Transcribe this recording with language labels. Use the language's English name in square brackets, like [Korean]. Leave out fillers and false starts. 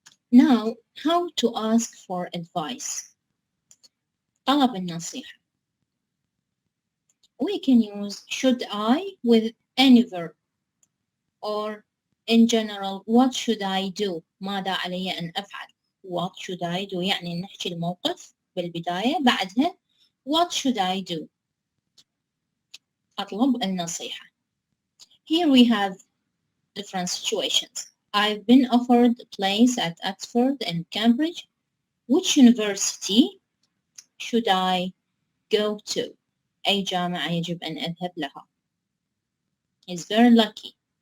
[English] Now, how to ask for advice. [Arabic] طلب النصيحة. [English] We can use should I with any verb, or in general, what should I do? [Arabic] ماذا علي أن أفعل? [English] What should I do؟ [Arabic] يعني نحكي الموقف بالبداية، بعدها [English] What should I do? [Arabic] أطلب النصيحة. [English] Here we have different situations. I've been offered a place at Oxford and Cambridge. Which university should I go to? [Arabic] أي جامعة يجب أن أذهب لها? [English] He's very lucky.